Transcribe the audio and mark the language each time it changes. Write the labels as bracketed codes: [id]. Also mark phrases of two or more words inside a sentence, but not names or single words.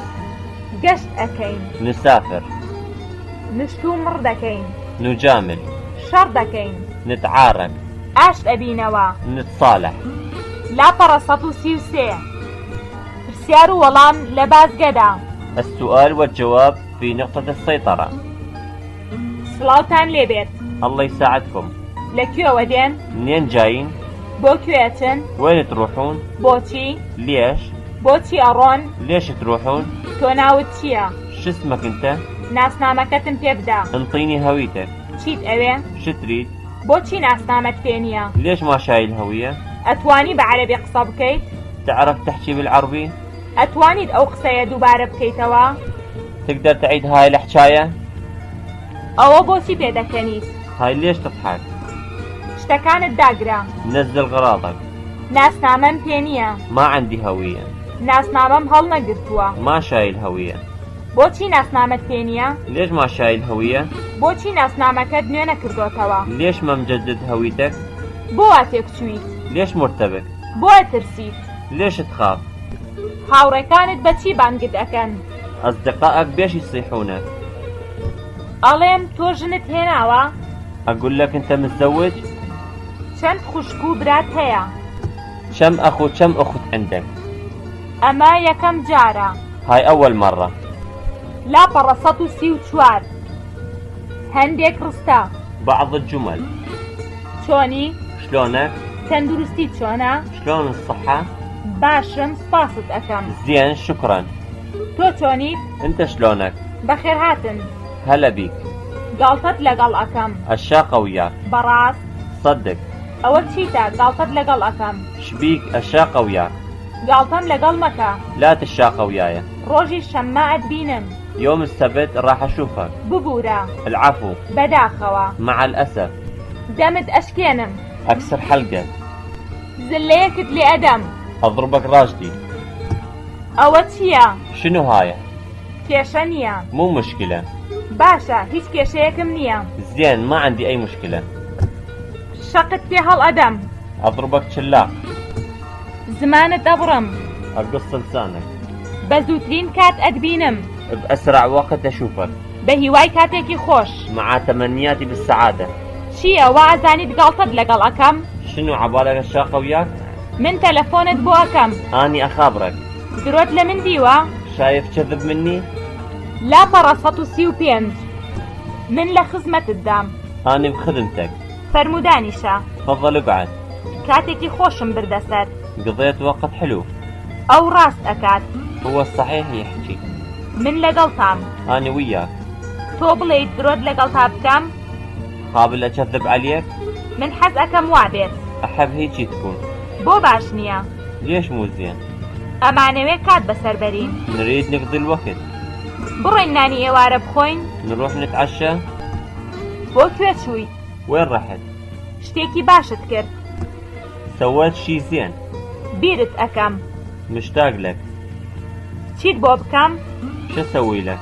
[ckb] گەشت ئەەکەین، [ar] نسافر، [ckb] نشت و مڕ دەکەین، [ar] نجامل، [ckb] شەڕ دەکەین، [ar] نتعارك، [ckb] ئاشت ئەبینەوە، [ar] نتصالح، [ckb] لاپەڕە 133 پرسیار و وەڵام لە بازگەدا، [ar] السؤال والجواب في نقطة السيطرة. [ckb] سڵاوتان لێبێت، [ar] الله يساعدكم. [ckb] لەکوێوە دێن، [ar] منين جايين؟ [ckb] بۆ کوێچن، [ar] وين تروحون؟ [ckb] بۆچی، [ar] ليش؟ [ckb] بۆچی ئەڕۆن، [ar] ليش تروحون؟ [ckb] تۆ ناوت چییە، [ar] شو اسمك انت؟ [ckb] ناسنامەکەتم پێ بدە، [ar] انطيني هويتك. [ckb] چیت ئەوێ، [ar] شو تريد؟ [ckb] بۆچی ناسنامەت پێ نییە، [ar] ليش ما شايل هوية؟ [ckb] ئەتوانی بە عەرەبی قسە بکەیت، [ar] تعرف تحكي بالعربي؟ [ckb] ئەتوانیت ئەو قسەیە دووبارە بکەیتەوە، [ar] تقدر تعيد هاي الحكاية؟ [ckb] ئەوە بۆچی پێدەکەنیت، [ar] هاي ليش تضحك؟ [ckb] شتەکانت داگرا، [ar] نزل غراضك. [ckb] ناسنامەم پێ نییە، [ar] ما عندي هوية. [ckb] ناسنامەم هەڵ نەگرتووە. [ar] ماشای الهەویە. [ckb] بۆچی ناسنامەت پێ نییە؟ [ar] ليش ماشای الهەویە؟ [ckb] بۆچی ناسنامەکەت نوێ نەکردوتەوە؟ [ar] ليش ما مجدد هويتك؟ [ckb] بۆ وا تێکچوویت؟ [ar] ليش مرتبك؟ [ckb] بۆ ئەترسیت؟ [ar] ليش تخاف؟ [ckb] هاوڕێکانت بەچی بانگت ئەکەن؟ [ar] أصدقائك بيش يصيحونك؟ [ckb] ئەڵێم تۆ ژنت هێناوە؟ [ar] أقول لك أنت متزوج؟ [ckb] چەند خوشک و برات هەیە؟ [ar] كم أخو كم أخت عندك؟ [ckb] ئەمە یەکەم جارە. [ar] هاي أول مرة. [ckb] لاپەڕە 134 هەندێک ڕستە. [ar] بعض الجمل. [ckb] چۆنی؟ [ar] شلونك؟ [ckb] تەندروستی چۆنە؟ [ar] شلون الصحة؟ [ckb] باشم سپاست ئەەکەم. [ar] زين شكرا. [ckb] تۆ چۆنیت؟ [ar] أنت شلونك؟ [ckb] بەخێر هاتن. [ar] هلا بيك. [ckb] گاڵتەت لەگەڵ ئەەکەم. [ar] الشاقة وياك. [ckb] بەڕاست؟ [ar] صدق. [ckb] ئەوە چیتە گاڵتەت لەگەڵ ئەەکەم؟ [ar] شبيك الشاقة وياك. [ckb] گاڵتەم لەگەڵ مەکە. [ar] لا تشاقة وياي. [ckb] ڕۆژی شەممە ئەتبینم. [ar] يوم السبت راح أشوفك. [ckb] ببوورە. [ar] العفو. [ckb] بەداخەوە. [ar] مع الأسف. [ckb] دەمت ئەشکێنم. [ar] أكسر حلقك. [ckb] زلەیەکت لێ ئەدەم. [ar] أضربك راجلي. [ckb] ئەوە چییە؟ [ar] شنو هاي؟ [ckb] کێشە نییە. [ar] مو مشكلة. [ckb] باشە هیچ کێشەیەکم نییە. [ar] زين ما عندي أي مشكلة. [ckb] شەقت پێ هەڵ ئەدەم. [ar] أضربك شلاق. [ckb] زمانت ئەبڕم. [ar] أقص لسانك. [ckb] بە زووترین کات ئەتبینم. [ar] بأسرع وقت أشوفك. [ckb] بە هیوای کاتێکی خۆش. [ar] مع تمنياتي بالسعادة. [ckb] چییە وا ئەزانیت گاڵتەت لەگەڵ ئەەکەم؟ [ar] شنو عبالك الشاقة وياك؟ [ckb] من تەلەفۆنت بۆ ئەەکەم. [ar] أني أخابرك. [ckb] درۆت لە من دیوە؟ [ar] شايف كذب مني؟ [ckb] لاپەڕە 135 من لە خزمەتت دام. [ar] أني بخدمتك. [ckb] فەرمودانیشە. [ar] تفضل اقعد. [ckb] کاتێکی خۆشم بردەسەر. [ar] قضيت وقت حلو. [ckb] ئەو ڕاست ئەکات. [ar] هو الصحيح يحكي. [ckb] من لەگەڵتام. [ar] أنا وياك. [ckb] تۆ بڵێیت درۆت لەگەڵ تا بکەم؟ [ar] قابل أكذب عليك؟ [ckb] من حەز ئەەکەم وا بێت. [ar] أحب هيجي تكون. [ckb] بۆ باش نییە. [ar] ليش مو زين؟ [ckb] ئەمانەوێت کات بەسەر بەرین. [ar] نريد نقضي الوقت. [ckb] بڕۆین نانی ئێوارە بخۆین. [ar] نروح نتعشى. [ckb] بۆ کوێ چوویت؟ [ar] وين رحت؟ [ckb] شتێکی باشت کرد. [ar] سويت شي زين. [ckb] بیرت ئەەکەم. [ar] مشتاق لك. [ckb] چیت بۆ بکەم؟ [ar] شو اسوي لك؟